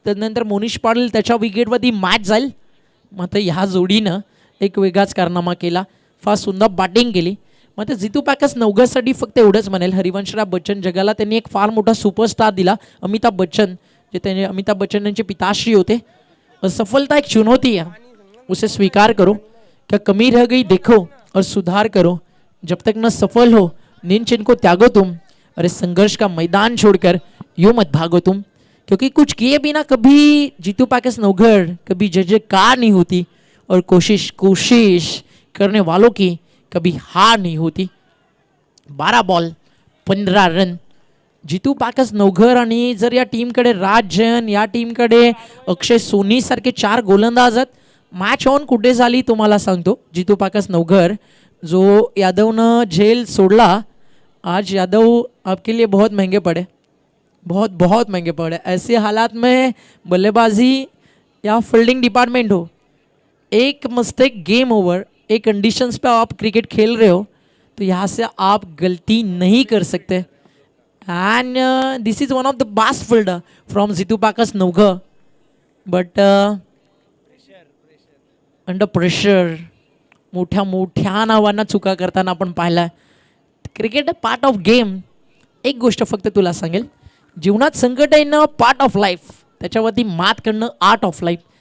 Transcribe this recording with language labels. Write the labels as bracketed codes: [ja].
[mr] त्यानंतर मोनिश पाटील त्याच्या विकेटवरती मॅच जाईल. मात्र ह्या जोडीनं एक वेगळाच कारनामा केला, फार सुंदर बॅटिंग केली. मात्र जितू पॅकस नवघरसाठी फक्त एवढंच म्हणेल, हरिवंशराव बच्चन जगाला त्यांनी एक फार मोठा सुपरस्टार दिला. अमिताभ बच्चन जे त्यांचे अमिताभ बच्चन यांचे पिताश्री होते. [hi] असफलता एक चुनौती है, उसे स्वीकार करो. क्या कमी रह गई देखो और सुधार करो. जब तक न सफल हो नींद चिन्ह को त्यागो तुम. अरे संघर्ष का मैदान छोड़कर यूं मत भागो तुम. क्योंकि कुछ किए बिना कभी जीतू पॅकस नवघर कभी जयकार नहीं होती और कोशिश करने वालों की कभी हार नहीं होती. 12 बॉल 15 रन. [mr] जीतू पॅकस नवघर आणि जर या टीमकडे राज जैन, या टीमकडे अक्षय सोनी सारखे 4 गोलंदाज आहेत. मॅच ऑन कुठे झाली तुम्हाला सांगतो. [hi] जीतू पॅकस नवघर [mr] जो यादवनं झेल सोडला, [hi] आज यादव आपके लिए बहुत महंगे पड़े, बहुत महंगे पड़े. ऐसे हालात में बल्लेबाजी या फील्डिंग डिपार्टमेंट हो, एक मिस्टेक गेम ओवर. एक कंडीशंस पे आप क्रिकेट खेल रहे हो तो यहाँ से आप गलती नहीं कर सकते. [en] And this is one of the best fielder from Jitu पॅकस Navghar. But under pressure [mr] मोठ्या नावांना चुका करताना आपण पाहिला. [en] Cricket part of game. [mr] एक गोष्ट फक्त तुला सांगेल, जीवनात संकट येणं पार्ट ऑफ लाईफ, त्याच्यावरती मात करणं आर्ट ऑफ लाईफ.